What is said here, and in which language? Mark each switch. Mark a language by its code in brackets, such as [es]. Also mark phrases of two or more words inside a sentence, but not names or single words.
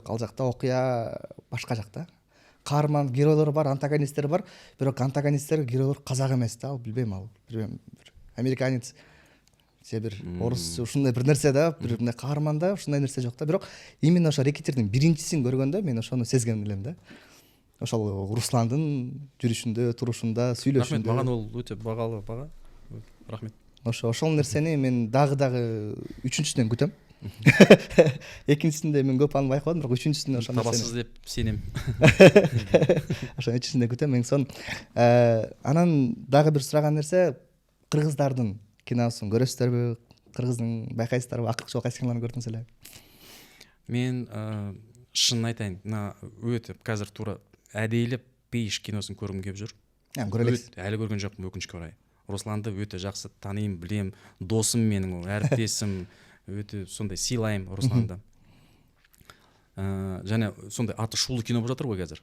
[ky] Ал жакта окуя башка жакта. Каарман геройлор бар, антагонисттер бар, бирок антагонисттер, геройлор казак эмес да, билбейм, бир американец же бир орус ушундай бир нерсе да, бир мындай каарманда ушундай нерсе жок да. Бирок именно ошо Рекетердин биринчисин көргөндө мен ошону сезген элем да. ошол Русландын жүрүшүндө, турушунда, рахмет, сүйлөшүндө. [kk] маған ол өте бағалы баға. Рахмет. [ky] Ошол нерсени мен дагы үчүнчүсүнөн күтөм. Экинчисинде мен көп аны байкабадым, бирок үчүнчүсүндө ошол Табасыз деп сенем. ошо үчүнчүсүндө күтөм. Эң сон анан дагы бир сураган нерсе, кыргыздардын киносун көрөсүздөрбү? Кыргыздын байкайсыздарбы? Акыркы жолу кайсы кинолорун көрдүңүз эле? [kk] Мен шынын айтайын, мына өтө қазір тура әдейілеп пейиш киносын көргім келіп жүр. [ky] Көре элексиз. [kk] Әлі көрген жоқпын, өкінішке орай. Русланды өте жақсы танимын, білем, досым менің, ол әріптесім, өте сондай сыйлаймын Русланды. Және сондай аты шулы кино болып жатыр ғой қазір.